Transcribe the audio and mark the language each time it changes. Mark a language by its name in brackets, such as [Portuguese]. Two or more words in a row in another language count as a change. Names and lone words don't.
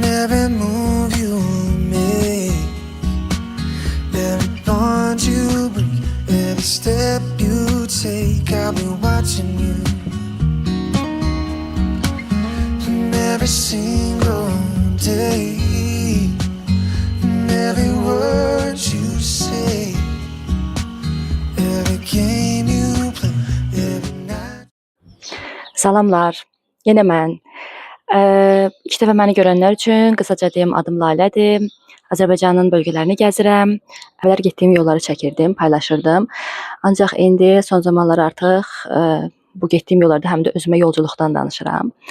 [English] every move you make, every bond you break, every step you take, I'll be watching you. And every single day, and every word you say, every game you play, every night. [Azerbaijani] Salamlar, yenə mən. İlk dəfə məni görənlər üçün qısaca deyim, adım Lalədir. Azərbaycanın bölgələrini gəzirəm. Əvvəllər getdiyim yolları çəkirdim, paylaşırdım. Ancaq indi son zamanlar artıq bu getdiyim yollarda həm də özümə yolculuqdan danışıram.